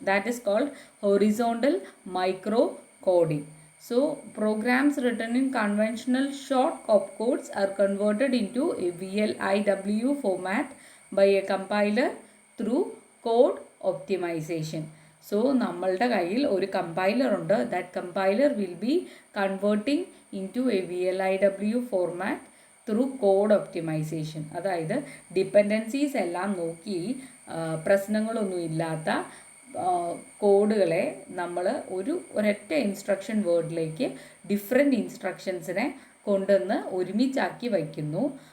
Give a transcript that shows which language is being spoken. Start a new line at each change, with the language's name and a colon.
English: That is called horizontal micro coding. So programs written in conventional short opcodes are converted into a VLIW format by a compiler through code optimization. So
Malayalam: നമ്മളുടെ കയ്യിൽ ഒരു compiler ഉണ്ട്.
English: That compiler will be converting in to a VLIW format through code optimisation.
Malayalam: അതായത് dependencies എല്ലാം നോക്കി പ്രശ്നങ്ങളൊന്നും ഇല്ലാത്ത കോഡുകളെ നമ്മൾ ഒരൊറ്റ ഇൻസ്ട്രക്ഷൻ വേർഡിലേക്ക് ഡിഫറെൻറ്റ് ഇൻസ്ട്രക്ഷൻസിനെ കൊണ്ടുവന്ന് ഒരുമിച്ചാക്കി വയ്ക്കുന്നു.